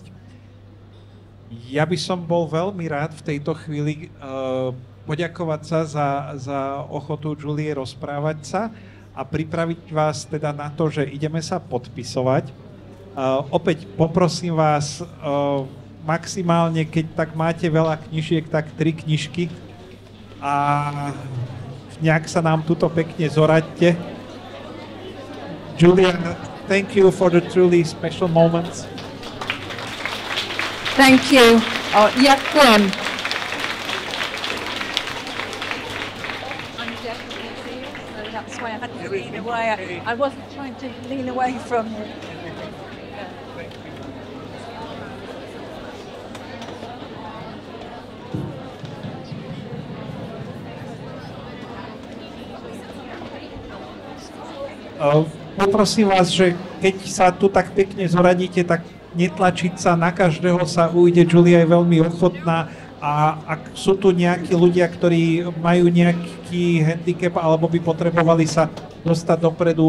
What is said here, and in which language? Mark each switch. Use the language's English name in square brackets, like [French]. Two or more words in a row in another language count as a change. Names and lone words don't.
[Slovak] Ja by som bol veľmi rád v tejto chvíli poďakovať sa za ochotu Julie rozprávať sa a pripraviť vás teda na to, že ideme sa podpisovať. Opäť poprosím vás, maximálne, keď tak máte veľa knižiek, tak 3 knižky a nejak sa nám tuto pekne zoraďte. [English] Julia, thank you for the truly special moments. Thank you. Ďakujem. I'm definitely here, so that's why I had to lean away. I wasn't trying to lean away from you. [Slovak] Poprosím vás, že keď sa tu tak pekne zoradíte, tak netlačiť sa, na každého sa ujde, Julia je veľmi ochotná a ak sú tu nejakí ľudia, ktorí majú nejaký handicap alebo by potrebovali sa dostať dopredu,